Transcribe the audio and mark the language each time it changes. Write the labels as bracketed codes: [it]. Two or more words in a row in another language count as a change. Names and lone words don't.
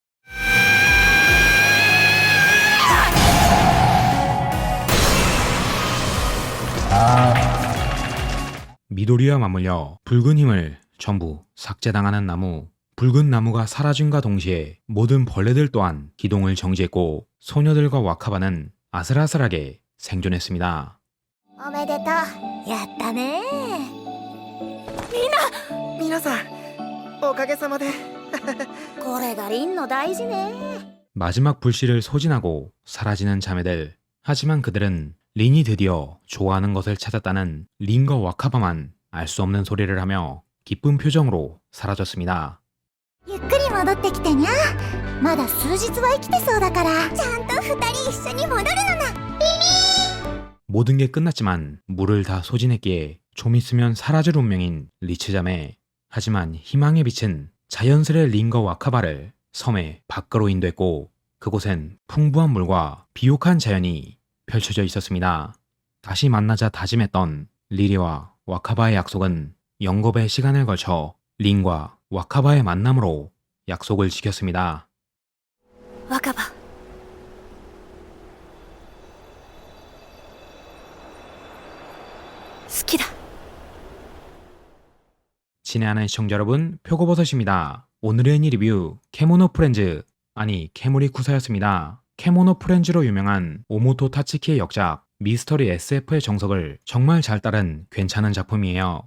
[ko] 미도리와 맞물려 붉은 힘을 전부 삭제당하는 나무. 붉은 나무가 사라짐과 동시에 모든 벌레들 또한 기동을 정지했고 소녀들과 와카바는 아슬아슬하게 생존했습니다. [ja] おめでとう。やったね。皆さんおかげさまで。これがリンの大事ね。 [ko] 마지막 불씨를 소진하고 사라지는 자매들. 하지만 그들은 린이 드디어 좋아하는 것을 찾았다는 린과 와카바만 알 수 없는 소리를 하며 기쁜 표정으로 사라졌습니다. [ja] ゆっくり戻ってきてにゃ。まだ数日は生きてそうだから。ちゃんと二人一緒に戻るのな。 [ko] 모든 게 끝났지만 물을 다 소진했기에 좀 있으면 사라질 운명인 리치자매. 하지만 희망의 빛은 자연스레 링과 와카바를 섬의 밖으로 인도했고 그곳엔 풍부한 물과 비옥한 자연이 펼쳐져 있었습니다. 다시 만나자 다짐했던 리리와 와카바의 약속은 영겁의 시간을 걸쳐 링과 와카바의 만남으로 약속을 지켰습니다. [ja] 若葉好きだ [ko] 친애하는 시청자 여러분, 표고버섯입니다. 오늘의 애니 리뷰 케모노 프렌즈, 아니 케무리 쿠사였습니다. 케모노 프렌즈로 유명한 오모토 타츠키의 역작 미스터리 SF의 정석을 정말 잘 따른 괜찮은 작품이에요.